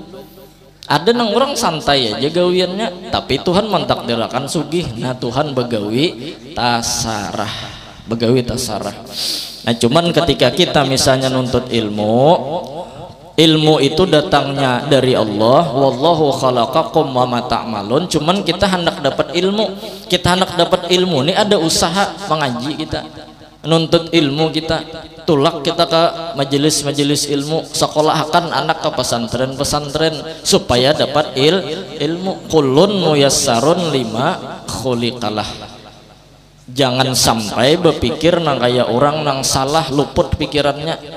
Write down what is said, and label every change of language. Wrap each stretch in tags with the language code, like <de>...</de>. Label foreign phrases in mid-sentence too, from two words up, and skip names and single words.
<bjn>Ada nang orang santai aja gawiannya, tapi Tuhan mentakdirkan sugih. Nah Tuhan begawi tasarah, begawi tasarah. Nah cuman ketika kita misalnya nuntut ilmu itu datangnya dari Allah,</bjn> <ar>والله خلقكم وما تعملون.</ar> <bjn>Cuman kita hendak dapat ilmu, ini ada usaha mengaji kita, nuntut ilmu kita, tulak kita ke majelis ilmu, sekolahkan anak ke pesantren supaya dapat ilmu.</bjn> <ar>كل ميسر لما خلق له.</ar> <bjn>Jangan sampai berpikir nang kayak orang nang salah, luput pikirannya.</bjn>